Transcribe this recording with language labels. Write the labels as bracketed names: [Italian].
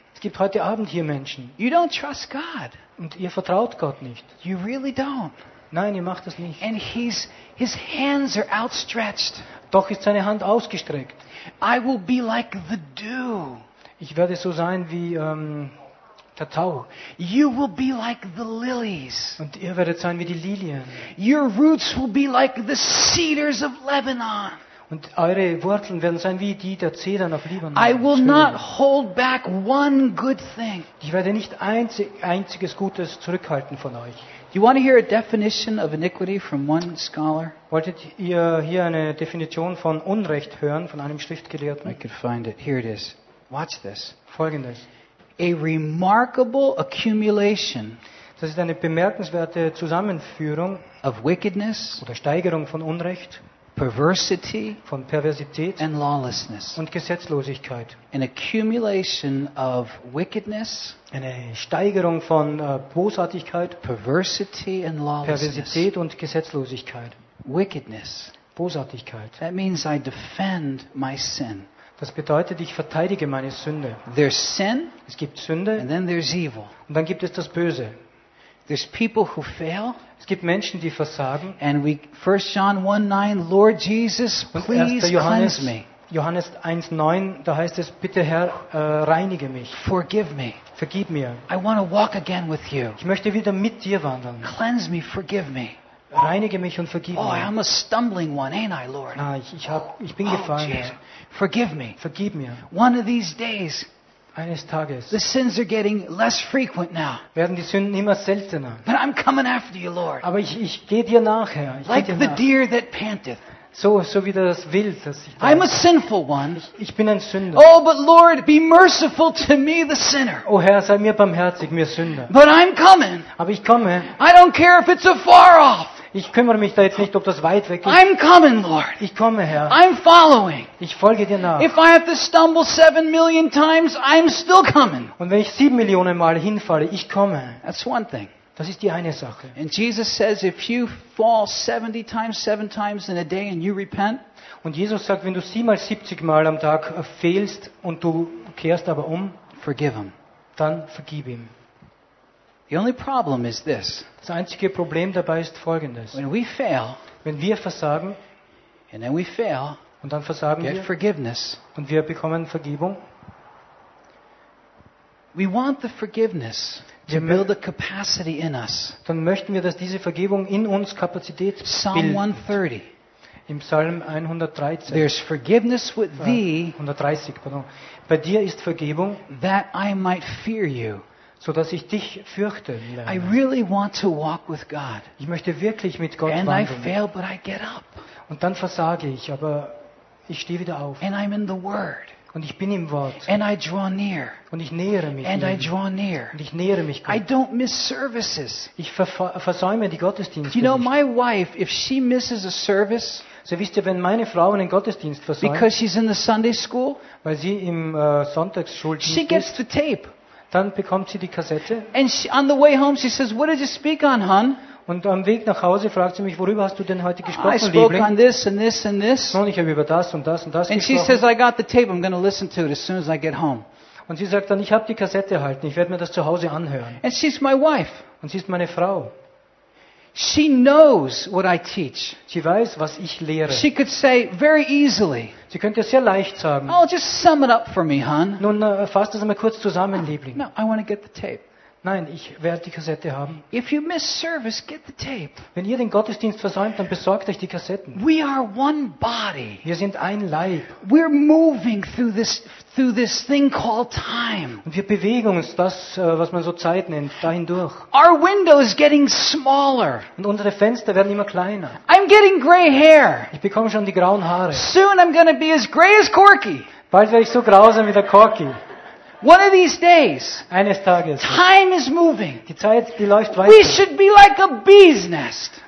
[German] Es gibt heute Abend hier Menschen. [English] You don't trust God. [German] Und ihr vertraut Gott nicht. [English] You really don't. [German] Nein, ihr macht das nicht. [English] And his hands are outstretched. [German] Doch ist seine Hand ausgestreckt. [English] I will be like the dew. [German] Ich werde so sein wie der Tau. [English] You will be like the lilies. [German] Und ihr werdet sein wie die Lilien. [English] Your roots will be like the cedars of Lebanon. [German] Und eure Wurzeln werden sein wie die der Zedern auf Libanon. [English] I will not hold back one good thing. [German] Ich werde nicht einziges Gutes zurückhalten von euch. [English] Do you want to hear a definition of iniquity from one scholar? [German] Wolltet ihr hier eine Definition von Unrecht hören von einem Schriftgelehrten? [English] I can find it. Here it is. Watch this. [German] Folgendes. [English] A remarkable accumulation. [German] Das ist eine bemerkenswerte Zusammenführung [English] of wickedness [German] oder Steigerung von Unrecht, [English] perversity [German] von Perversität [English] and lawlessness [German] und Gesetzlosigkeit. [English] An accumulation of wickedness, [German] eine Steigerung von Bosartigkeit, [English] perversity and lawlessness. [German] Perversität und Gesetzlosigkeit. [English] Wickedness, [German] Bosartigkeit. [English] That means I defend my sin. [German] Das bedeutet, ich verteidige meine Sünde. [English] There's sin, [German] es gibt Sünde, [English] and then there's evil. [German] Und dann gibt es das Böse. [English] There's people who fail, [German] es gibt Menschen, die versagen. [English] And we, 1 John 1:9, Lord Jesus, please cleanse me. [German] Johannes 1:9, da heißt es, bitte Herr, reinige mich. [English] Forgive me. [German] Vergib mir. [English] I want to walk again with you. [German] Ich möchte wieder mit dir wandeln. [English] Cleanse me, forgive me. [German] Reinige mich und vergib mir. [English] Oh, I'm a stumbling one, ain't I, Lord? [German] Ah, ich bin gefallen. [English] Oh, forgive me. [German] Vergib mir. [English] One of these days. [German] Eines Tages. [English] The sins are getting less frequent now. [German] Werden die Sünden immer seltener. [English] But I'm coming after you, Lord. [German] Aber ich gehe dir nach, Herr. [English] Like the deer that panteth. [German] So wie das Wild, das sich [English] da. I'm a sinful one. [German] Ich bin ein Sünder. [English] Oh, but Lord, be merciful to me, the sinner. [German] O Herr, sei mir barmherzig, mir Sünder. [English] But I'm coming. [German] Aber ich komme. [English] I don't care if it's afar off. [German] Ich kümmere mich da jetzt nicht, ob das weit weg ist. [English] I'm coming, Lord. [German] Ich komme, Herr. [English] I'm following. [German] Ich folge dir nach. [English] If I have to stumble 7 million times, I'm still coming. [German] Und wenn ich 7 Millionen Mal hinfalle, ich komme. [English] That's one thing. [German] Das ist die eine Sache. [English] And Jesus says, if you fall 70 times, 7 times in a day and you repent. [German] Und Jesus sagt, wenn du 70 Mal am Tag fehlst und du kehrst aber um, [English] forgive him. [German] Dann vergib ihm. [English] The only problem is this. [German] Das einzige Problem dabei ist folgendes. [English] When we fail, [German] wenn wir versagen, [English] and then we fail, [German] und dann versagen [English] get [German] wir, [English] forgiveness. [German] Und wir bekommen Vergebung. [English] We want the forgiveness to build a capacity in us. [German] Dann möchten wir, dass diese Vergebung in uns Kapazität bildet. [English] Psalm 130. [German] Im Psalm 130. [English] There's forgiveness with thee. [German] 130, pardon. Bei dir ist Vergebung. [English] That I might fear you. [German] So dass ich dich fürchte. [English] I really want to walk with God. [German] Ich möchte wirklich mit Gott [English] and [German] wandeln. [English] And I fail, but I get up. [German] Und dann versage ich, aber ich stehe wieder auf. [English] And I'm in the Word. [German] Und ich bin im Wort. [English] And I draw near. [German] Und ich nähere mich. [English] And I draw near. [German] Und ich nähere mich Gott. [English] I don't miss services. [German] Ich versäume die Gottesdienste. [English] You know, my wife, if she misses a service. [German] So wisst ihr, wenn meine Frau einen Gottesdienst versäumt. [English] Because she's in the Sunday school. [German] Weil sie im Sonntagsschuldienst ist. [English] She gets the tape. [German] Dann bekommt sie die Kassette. [English] And she, on the way home, she says, "What did you speak on, hon?" [German] Und am Weg nach Hause fragt sie mich, worüber hast du denn heute gesprochen, Liebling? [English] I spoke on this and this and this. [German] Und ich habe über das und das und das [English] and [German] gesprochen. [English] And she says, "I got the tape. I'm going to listen to it as soon as I get home." [German] Und sie sagt dann, ich habe die Kassette erhalten. Ich werde mir das zu Hause anhören. [English] And she's my wife. [German] Und sie ist meine Frau. [English] She knows what I teach. [German] Sie weiß, was ich lehre. [English] She could say very easily. [German] Sie könnte sehr leicht sagen. [English] Oh, just sum it up for me, hon. [German] Nun, fass das einmal kurz zusammen, Liebling. [English] No, I want to get the tape. [German] Nein, ich werde die Kassette haben. [English] If you miss service, get the tape. [German] Wenn ihr den Gottesdienst versäumt, dann besorgt euch die Kassetten. [English] We are one body. [German] Wir sind ein Leib. [English] We're moving through this thing called time. [German] Und wir bewegen uns, das, was man so Zeit nennt, dahin durch. [English] Our window is getting smaller. [German] Und unsere Fenster werden immer kleiner. [English] I'm getting gray hair. [German] Ich bekomme schon die grauen Haare. [English] Soon I'm gonna be as gray as Corky. [German] Bald werde ich so grau sein wie der Corky. [English] One of these days, [German] eines Tages, [English] time is moving. [German] Die Zeit, die läuft weiter. [English] We should be like a bee's nest.